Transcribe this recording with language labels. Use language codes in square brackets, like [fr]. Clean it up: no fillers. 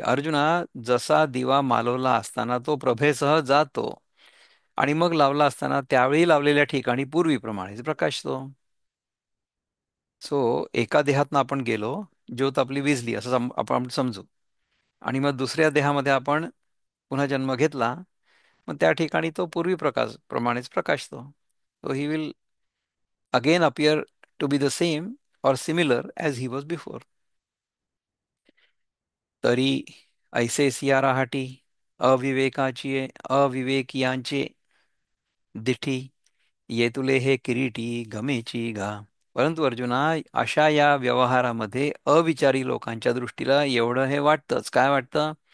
[mr] अर्जुना, जसा दिवा मालवला असताना तो प्रभेसह जातो आणि मग लावला असताना त्यावेळी लावलेल्या ठिकाणी पूर्वीप्रमाणेच प्रकाशतो. सो एका देहातनं आपण गेलो, ज्योत आपली विझली असं आपण समजू, आणि मग दुसऱ्या देहामध्ये आपण पुन्हा जन्म घेतला, मग त्या ठिकाणी तो पूर्वी प्रकाश प्रमाणेच प्रकाशतो. [en] So he will again appear to be the same और similar as he was before. [mr] तरी ऐसे सिया राहाटी अविवेकाची अविवेकियांचे दिठी येतुले हे किरीटी गमेची घा. परंतु अर्जुना, अशा या व्यवहारामध्ये अविचारी लोकांच्या दृष्टीला एवढं हे वाटतंच. काय वाटतं?